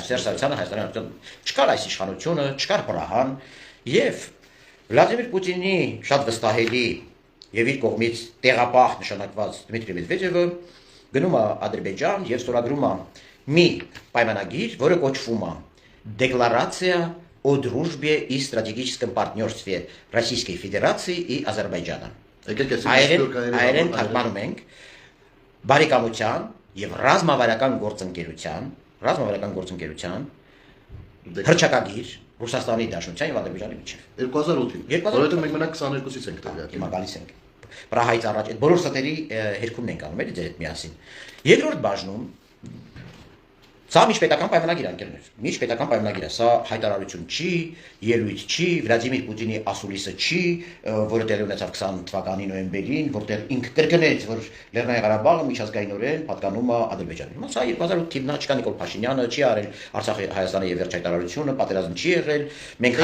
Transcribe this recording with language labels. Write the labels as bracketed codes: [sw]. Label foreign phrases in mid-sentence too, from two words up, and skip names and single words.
[hy] Այո, Սերժ Սարգսյանը Հայաստանի Հանրապետության չկար այս իշխանությունը, չկար Պրահան, եւ Վլադիմիր Պուտինի շատ վստահելի եւ իր կողմից տեղապահ նշանակված Դմիտրի Մեդվեդևը գնում է Ադրբեջան եւ ստորագրում է մի պայմանագիր, որը կոչվում է [ru] Декларация о дружбе и стратегическом партнерстве Российской Федерации и Азербайджана։ [hy] Այրեն թարգմանում ենք բարեկամության եւ ռազմավարական գործընկերության հրճակագիր Ռուսաստանի Դաշնության եւ Ադրբեջանի միջեւ 2008-ին, որովհետեւ մենք մենակ 22-ից ենք տեղյակ։ Հիմա գալիս ենք։ Պրահայից առաջ այդ բոլոր ստերի հերքումն ենք անում էլի ձեր հետ միասին։ Երկրորդ բաժնում Սա միջպետական պայմանագիր անկերներ։ Միջպետական պայմանագիր է, սա հայտարարություն չի, ելույթ չի, Վլադիմիր Պուտինի ասուլիսը չի, որը տեղի ունեցավ 20 թվականի նոյեմբերին, որտեղ ինքը կրկնեց, որ Լեռնային Ղարաբաղը միջազգայինորեն պատկանում է Ադրբեջանին։ Հիմա սա 2008 թիվն է, չկա Նիկոլ Փաշինյանը, չի արել Արցախի Հայաստանի եւ վերջ հայտարարությունը, պատերազմ չի եղել։ Մենք